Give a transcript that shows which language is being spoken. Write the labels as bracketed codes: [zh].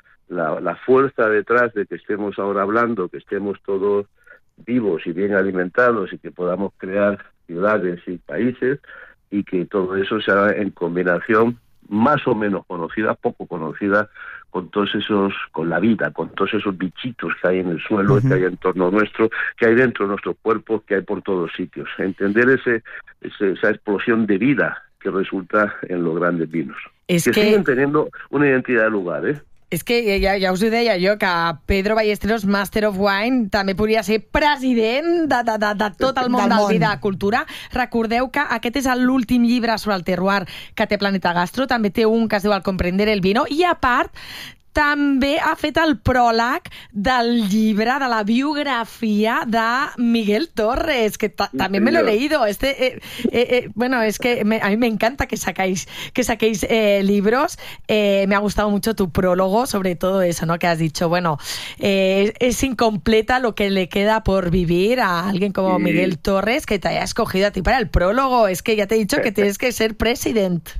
[es] La fuerza detrás de que estemos ahora hablando, que estemos todos vivos y bien alimentados y que podamos crear ciudades y países, y que todo eso sea en combinación más o menos conocida, poco conocida, con todos esos, con la vida, con todos esos bichitos que hay en el suelo, uh-huh. que hay en torno nuestro, que hay dentro de nuestros cuerpos, que hay por todos sitios. Entender esa explosión de vida que resulta en los grandes vinos. Es que siguen teniendo una identidad de lugar, ¿eh? [ca] És que ja us ho deia jo, que Pedro Ballesteros, Master of Wine, també podria ser president de tot el món del vi de cultura. Recordeu que aquest és l'últim llibre sobre el terroir que té Planeta Gastro. També té un que es diu El comprender el vino. I a part, també ha fet el pròleg del llibre, de la biografia de Miguel Torres, que també [es] me lo he leído. Bueno, es que a mí me encanta que saquéis libros. Me ha gustado mucho tu prólogo sobre todo eso, ¿no? Que has dicho, bueno, es incompleta lo que le queda por vivir a alguien como sí. Miguel Torres, que te haya escogido a ti para el prólogo. Es que ya te he dicho que tienes que ser president.